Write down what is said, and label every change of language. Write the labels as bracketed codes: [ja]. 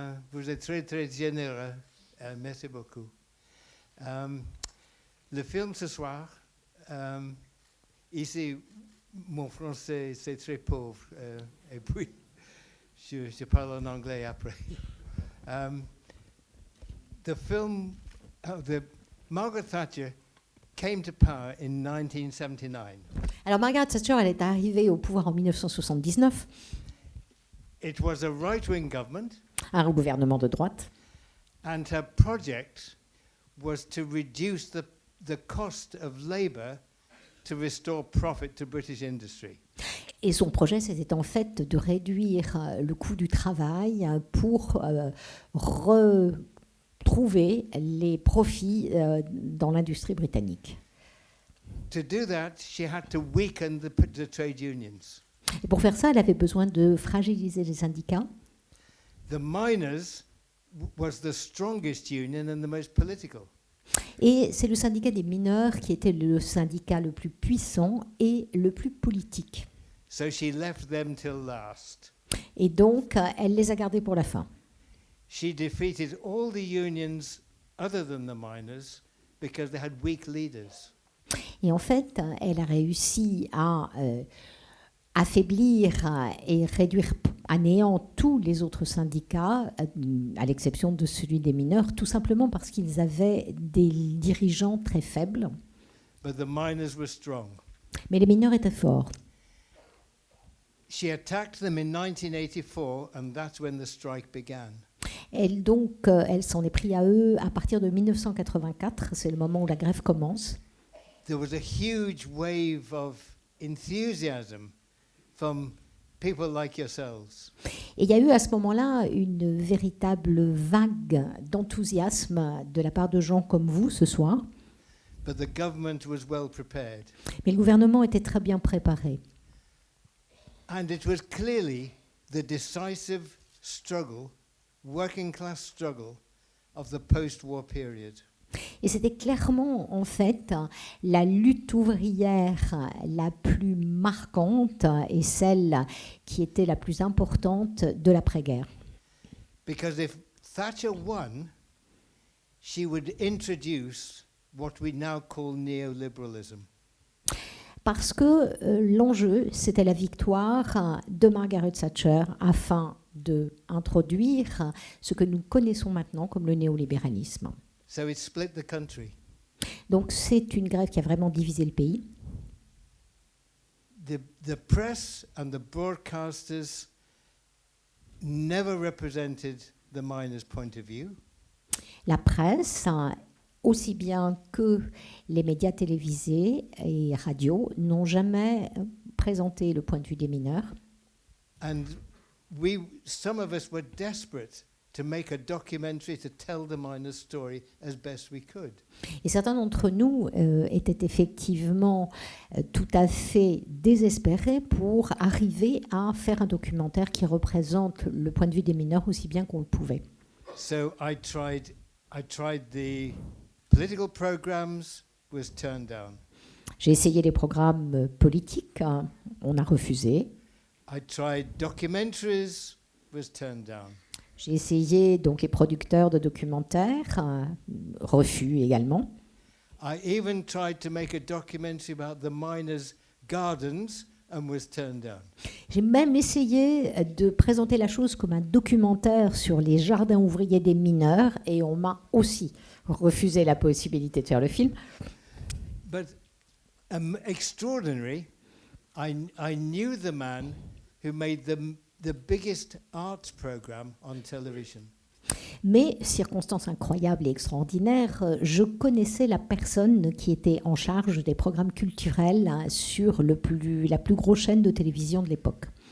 [fr] Vous êtes très, très généreux. Merci beaucoup. Le film ce soir, ici, mon français, c'est très pauvre. Et puis, je parle en anglais après. [en] The film, Margaret Thatcher came to power in 1979. [fr] Alors Margaret Thatcher, elle est arrivée au pouvoir en 1979. [en] It was a right-wing government. [fr] Un gouvernement de droite. [en] And her project was to reduce the cost of labor to restore profit to British industry. [fr] Et son projet, c'était en fait de réduire le coût du travail pour retrouver les profits dans l'industrie britannique. [en] To do that, she had to weaken the trade unions. [fr] Et pour faire ça, elle avait besoin de fragiliser les syndicats. [en] The miners was the strongest union and the most political. [fr] Et c'est le syndicat des mineurs qui était le syndicat le plus puissant et le plus politique. [en] So she left them till last. [fr] Et donc, elle les a gardés pour la fin. [en] She defeated all the unions other than the miners because they had weak leaders. [fr] Et en fait, elle a réussi à affaiblir et réduire à néant tous les autres syndicats, à l'exception de celui des mineurs, tout simplement parce qu'ils avaient des dirigeants très faibles. [en] But the miners were strong. [fr] Mais les mineurs étaient forts. [en] She attacked them in 1984 and that's when the strike began. [fr] Elle s'en est pris à eux à partir de 1984, c'est le moment où la grève commence. [en] There was a huge wave of enthusiasm from people like yourselves. [fr] Et il y a eu à ce moment-là une véritable vague d'enthousiasme de la part de gens comme vous ce soir. [en] But the government was well prepared. [fr] Mais le gouvernement était très bien préparé. [en] And it was clearly the decisive struggle, working class struggle of the post-war period. [fr] Et c'était clairement, en fait, la lutte ouvrière la plus marquante et celle qui était la plus importante de l'après-guerre. [en] Because if Thatcher won, she would introduce what we now call neoliberalism. [fr] Parce que l'enjeu, c'était la victoire de Margaret Thatcher afin d'introduire ce que nous connaissons maintenant comme le néolibéralisme. [en] So it split the country. [fr] Donc c'est une grève qui a vraiment divisé le pays. [en] The press and the broadcasters never represented the miners' point of view. [fr] La presse, aussi bien que les médias télévisés et radios, n'ont jamais présenté le point de vue des mineurs. [en] And some of us were desperate to make a documentary to tell the miners' story as best we could. [fr] Et certains d'entre nous étaient effectivement tout à fait désespérés pour arriver à faire un documentaire qui représente le point de vue des mineurs aussi bien qu'on le pouvait. [en] So I tried the political programs, was turned down. [fr] J'ai essayé les programmes politiques, on a refusé. [en] I tried documentaries, was turned down. [fr] J'ai essayé donc les producteurs de documentaires, refus également. [en] I even tried to make a documentary about the miners' gardens and was turned down. [fr] J'ai même essayé de présenter la chose comme un documentaire sur les jardins ouvriers des mineurs et on m'a aussi refusé la possibilité de faire le film. [en] But extraordinary, I knew the man who made the biggest arts program on television. [fr] Mais, circonstance incroyable et extraordinaire, je connaissais la personne qui était en charge des programmes culturels sur la plus grosse chaîne de télévision de l'époque.